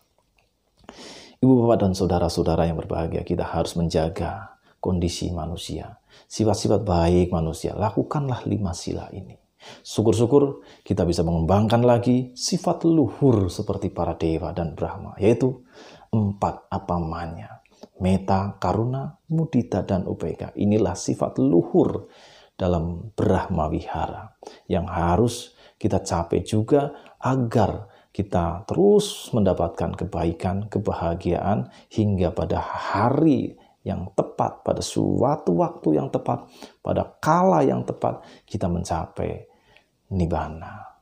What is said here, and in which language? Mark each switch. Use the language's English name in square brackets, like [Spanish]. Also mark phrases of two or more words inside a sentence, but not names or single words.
[Indonesian] Ibu, Bapak, dan saudara-saudara yang berbahagia, kita harus menjaga kondisi manusia, sifat-sifat baik manusia. Lakukanlah 5 sila ini. Syukur-syukur kita bisa mengembangkan lagi sifat luhur seperti para dewa dan Brahma, yaitu 4 apamanya: meta, karuna, mudita, dan upeka. Inilah sifat luhur dalam Brahma Wihara yang harus kita capai juga agar kita terus mendapatkan kebaikan, kebahagiaan hingga pada hari yang tepat, pada suatu waktu yang tepat, pada kala yang tepat kita mencapai Nibbana.